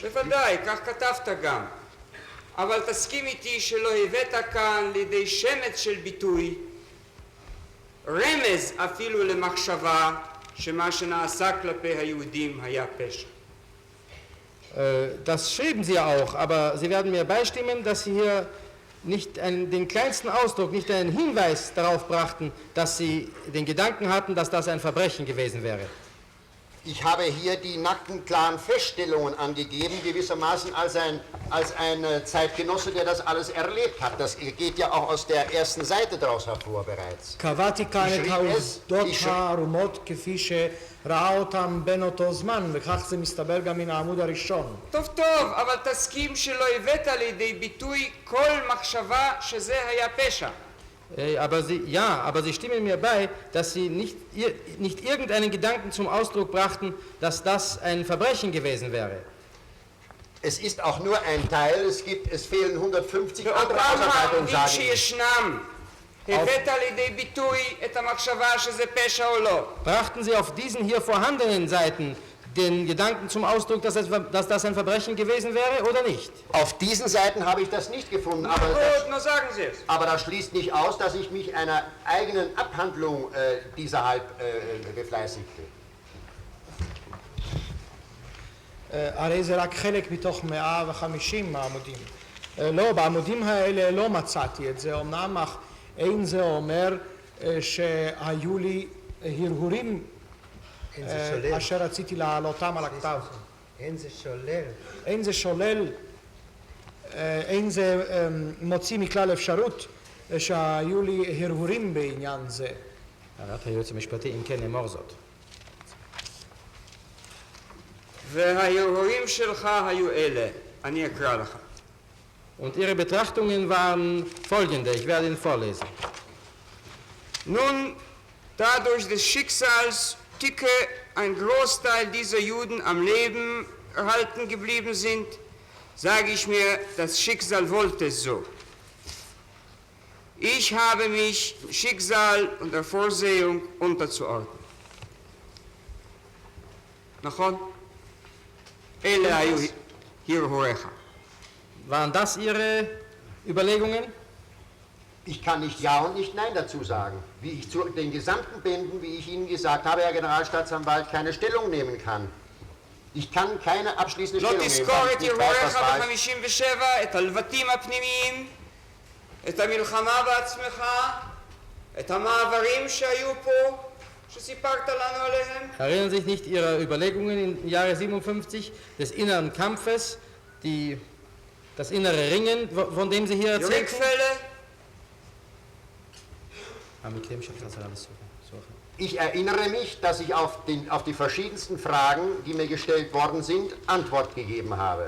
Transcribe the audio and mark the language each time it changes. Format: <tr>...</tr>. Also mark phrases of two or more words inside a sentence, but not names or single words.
<he>בוודאי, כך כתבת גם. אבל תסכים איתי שלא הבאת כאן לידי שמץ של ביטוי, רמז אפילו למחשבה שמה שנעשה כלפי היהודים היה פשע.</he> <de>Das schrieben Sie auch, aber Sie werden mir beistimmen, dass Sie hier nicht den kleinsten Ausdruck, nicht einen Hinweis darauf brachten, dass Sie den Gedanken hatten, dass das ein Verbrechen gewesen wäre. Ich habe hier die nackten, klaren Feststellungen angegeben, gewissermaßen als ein Zeitgenosse, der das alles erlebt hat. Das geht ja auch aus der ersten Seite daraus hervor bereits.</de> <he>קבעתי כאן את העובדות הערומות כפי שראה אותם בין אותו זמן, וכך זה מסתבר גם מן העמוד הראשון. טוב, אבל תסכים שלא הבאת לידי ביטוי כל מחשבה שזה היה פשע.</he> <de>Aber Sie stimmen mir bei, dass Sie nicht irgendeinen Gedanken zum Ausdruck brachten, dass das ein Verbrechen gewesen wäre. Es ist auch nur ein Teil, es fehlen 150 andere</de> <he>ואותם</he> <de>Ausarbeitungen,</de> <he>העובדים</he> <de>sagen.</de> <he>שישנם, הבאת לידי ביטוי את המחשבה שזה פשע או לא?</he> <de>Brachten Sie auf diesen hier vorhandenen Seiten den Gedanken zum Ausdruck, dass das ein Verbrechen gewesen wäre oder nicht? Auf diesen Seiten habe ich das nicht gefunden, Na gut, nur sagen Sie es. aber das schließt nicht aus, dass ich mich einer eigenen Abhandlung dieserhalb befleißigte.</de> <he>הרי זה רק חלק מתוך 150 העמודים. לא, בעמודים האלה לא מצאתי את זה, אמנם אך אין זה אומר שהיו לי הרהורים אשר רציתי להעלותם על הכתב. אין זה שולל. אין זה שולל, אין זה מוציא מכלל אפשרות שהיו לי הרהורים בעניין זה. הערת היועץ המשפטי, אם כן אמור זאת. וההרהורים שלך היו אלה, אני אקרא לך.</he> <de>Und Ihre Betrachtungen waren folgende, ich werde Ihnen vorlesen. Nun, dadurch des Schicksals Ticke ein Großteil dieser Juden am Leben erhalten geblieben sind, sage ich mir, das Schicksal wollte es so. Ich habe mich Schicksal und der Vorsehung unterzuordnen.</de> <he>נכון? אלה היו הרהוריך.</he> <de>Waren das Ihre Überlegungen? Ich kann nicht Ja und nicht Nein dazu sagen. Wie ich zu den gesamten Bänden, wie ich Ihnen gesagt habe, Herr Generalstaatsanwalt, keine Stellung nehmen kann. Ich kann keine abschließende</de> <he>לא</he> <de>Stellung nehmen,</de> <he>תזכור</he> <de>weil</de> <he>את</he> <de>ich nicht weiß,</de> <he>הרהוריך</he> <de>was weiß.</de> <he>ב-57, את הלבטים הפנימיים, את המלחמה בעצמך, את המעברים שהיו פה, שסיפרת לנו עליהם.</he> <de>Erinnern sich nicht Ihre Überlegungen im Jahre 57 des inneren Kampfes, das innere Ringen, von dem Sie hier erzählten? ריקפלה, Ich erinnere mich, dass ich auf die verschiedensten Fragen, die mir gestellt worden sind, Antwort gegeben habe.</de>